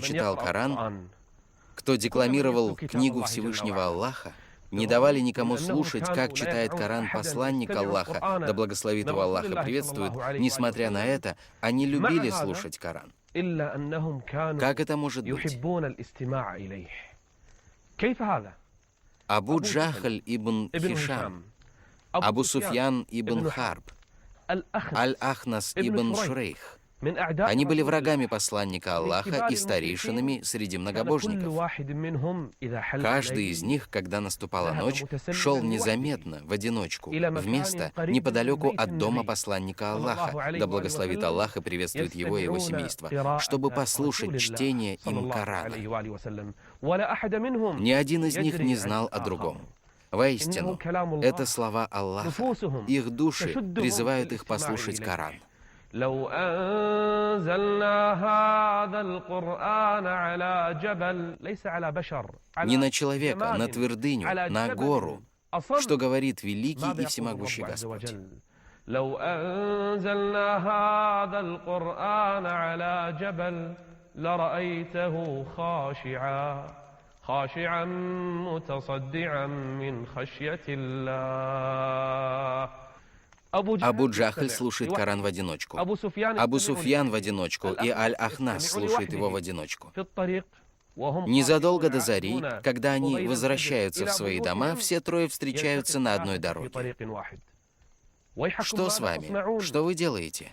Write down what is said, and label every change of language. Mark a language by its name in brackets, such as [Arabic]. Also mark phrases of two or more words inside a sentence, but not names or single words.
[Russian] читал Коран, кто декламировал книгу Всевышнего Аллаха, не давали никому слушать, как читает Коран посланник Аллаха, да благословит его Аллах и приветствует, несмотря на это, они любили слушать Коран. Как это может быть? Абу Джахль ибн Хишам, Абу Суфьян ибн Харб, Аль-Ахнас ибн Шурейх. Они были врагами посланника Аллаха и старейшинами среди многобожников. Каждый из них, когда наступала ночь, шел незаметно, в одиночку, в место неподалеку от дома посланника Аллаха, да благословит Аллах и приветствует его и его семейство, чтобы послушать чтение им Корана. Ни один из них не знал о другом. Воистину, это слова Аллаха. Их души призывают их послушать Коран. [Arabic] لو أنزلنا هذا القرآن على جبل ليس على بشر [Russian] Не на человека, на твердыню, на гору, что говорит великий и всемогущий Господь. [Arabic] لو أنزلنا هذا القرآن على جبل لرأيته خاشعا متصدعا من خشية الله. [Russian] Абу Джахль слушает Коран в одиночку. Абу Суфьян в одиночку, и Аль-Ахнас слушает его в одиночку. Незадолго до зари, когда они возвращаются в свои дома, все трое встречаются на одной дороге. Что с вами? Что вы делаете?